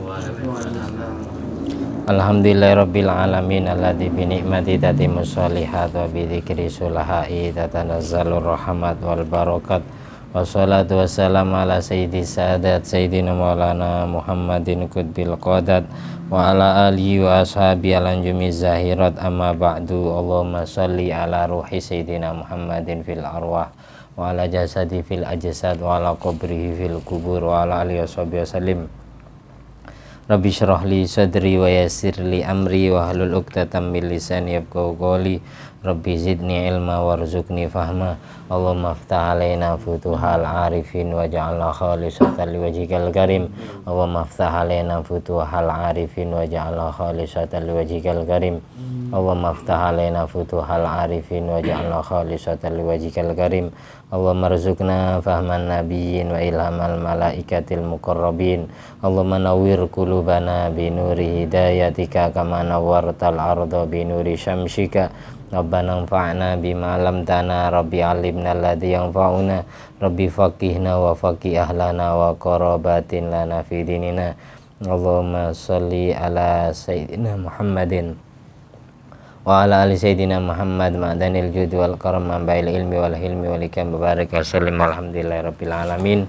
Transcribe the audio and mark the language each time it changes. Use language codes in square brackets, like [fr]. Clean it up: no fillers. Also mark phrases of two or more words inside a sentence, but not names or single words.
[ar] الحمد لله رب العالمين الذي بنعمة تتم الصالحات وبذكر الصلحاء تتنزل الرحمات والبركات. والصلاة والسلام على سيد السادات سيدنا مولانا محمد قطب القادات وعلى آله وأصحابه الأنجم الزاهرات أما بعد. اللهم صل على روح سيدنا محمد في الأرواح وعلى جسد في الأجساد وعلى قبره في القبور وعلى آله وصحبه وسلم. رب اشرح لي صدري ويسر لي أمري واحلل عقدة من لساني يفقهوا قولي. رب زدني علما وارزقني فهما. اللهم افتح علينا فتوح العارفين واجعلنا خالصة لوجهك الكريم. اللهم افتح علينا فتوح العارفين واجعلنا خالصة لوجهك الكريم. اللهم افتح علينا فتوح العارفين واجعلنا خالصة لوجهك الكريم. اللهم ارزقنا فهم النبيين وإلهام الملائكة المقربين. اللهم نور قلوبنا بنور هدايتك كما نورت الأرض بنور شمسك. ربنا انفعنا بما علمتنا، رب علمنا الذي ينفعنا، رب فقهنا وفقه أهلنا وقرابة لنا في ديننا. اللهم صل على سيدنا محمد وعلى آل سيدنا محمد معدن الجود والكرم منبع العلم والحلم والحكم بارك وسلم الحمد لله رب العالمين.